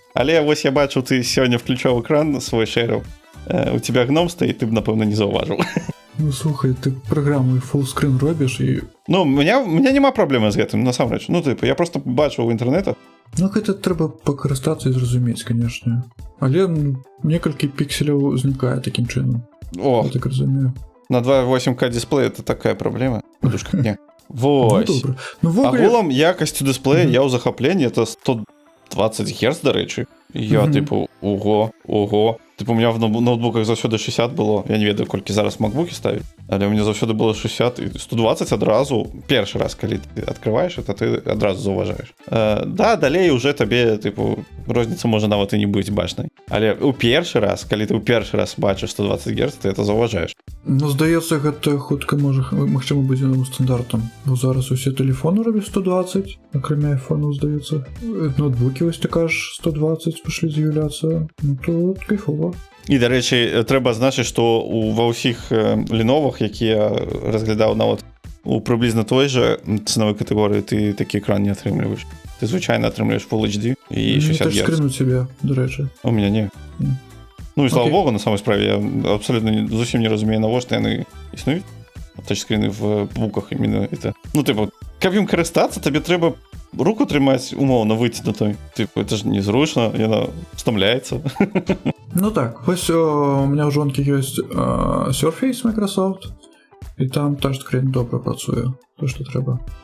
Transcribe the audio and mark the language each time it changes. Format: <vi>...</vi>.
<be>Але вось я бачу, ты сёння включаў экран свой шэрыў.</be> <ru>У тебя гном стоит,</ru> <be>ты б, напэўна, не заўважыў. Слухай, ты праграму фуллскрин робіш і... У меня няма праблемы з гэтым, насамрэч. Я просто бачу ў інтэрнетах. Гэта трэба пакарыстацца і зразумець, канешне. Але некалькі пікселяў узнікае такім чынам. Я так разумею. На 2.8К дисплей это такая праблема. Душка, не. Вось. Агулам якасцю дысплея я ў захапленні, это 120 Гц, дарэчы. Я ого.</be> <uk>Типу, у мене в ноутбуках заўсёды 60 було.</uk> <be>Я не ведаю, колькі зараз макбукі ставить. Але у мене заўсёды було 60 і 120 одразу.</be> <uk>Перший раз, коли ти відкриваєш, то ти одразу зауважаєш. Да, далей уже тобі, типу, розниця може навіть і не бути бачною. Але у перший раз, коли ти у перший раз бачиш 120 Гц, ти це зауважаєш.</uk> <be>Ну, здається, гэта хутка можа, магчыма, будзе новым стандартам. Бо зараз усе тэлефоны робяць 120, акрамя айфонаў, здаецца. Ноутбукі, вось ты кажаш, 120 пашлі з'яўляцца. Ну, то кайфова. І, да рэчы, трэба азначыць, што ва ўсіх Lenovo'х, якія разглядаў нават у прыблізна той жа ценовай катэгорыі, ты такі экран не атрымліваеш. Ты звычайна атрымліваеш Full HD і 60 Гц. Не тачскрин у цябе, да рэчы. У меня не. Ну і слава богу, на самой справе, я абсолютно зусім не разумею, навошта яны існуюць.</be> <ru>Тачскрины в буках именно это.</ru> <be>Ну, типу, каб ім карыстацца, табе трэба руку трымаць умоўна выцягнутой. Типу, это ж незручна, яна стамляецца. Ну так, вось у меня ў жонкі ёсць Surface Microsoft, і там тачскрин добра працуе, то, што трэба.</be>